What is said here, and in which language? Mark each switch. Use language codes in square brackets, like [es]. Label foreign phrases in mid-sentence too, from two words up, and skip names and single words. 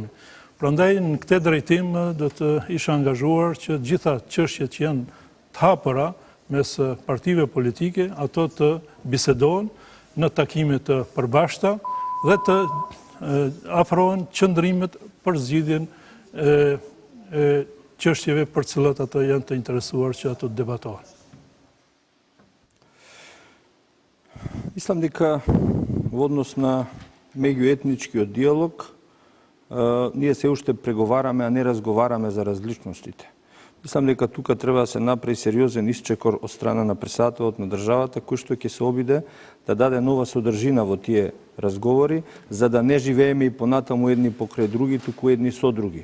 [sq] Prandaj në këtë drejtim do të isha angazhuar që gjitha çështjet që janë të hapura mes partive politike, ato të bisedohen në takime të përbashkëta dhe të afrohen qëndrimet për zgjidhjen e çështjeve për të cilat ato janë të interesuar që ato të debatohen. [mk] Мислам дека во однос на меѓуетничкиот диалог ние се уште преговараме, а не разговараме за различностите. Мислам дека тука треба да се направи сериозен исчекор од страна на претседателот на државата, кој што ќе се обиде да даде нова содржина во тие разговори, за да не живееме и понатаму едни покрај други, туку едни со други.